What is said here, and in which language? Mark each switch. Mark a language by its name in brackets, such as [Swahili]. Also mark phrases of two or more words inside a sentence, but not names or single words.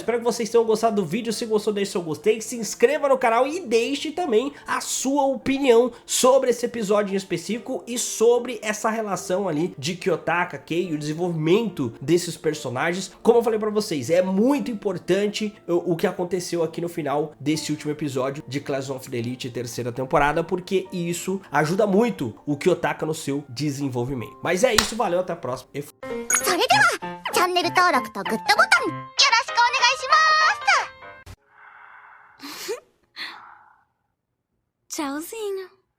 [Portuguese] Espero que vocês tenham gostado do vídeo. Se gostou, deixe seu gostei, se inscreva no canal e deixe também a sua opinião sobre esse episódio em específico e sobre essa relação ali de Kiyotaka, Kei e o desenvolvimento desses personagens. Como eu falei pra vocês, é muito importante o que aconteceu aqui no final desse último episódio de Class of the Elite terceira temporada, porque isso ajuda muito o Kiyotaka no seu desenvolvimento. Mas é isso, valeu, até a próxima. E... [Japanese] それではチャンネル登録とグッドボタンよろしくお願いします。Tchauzinho.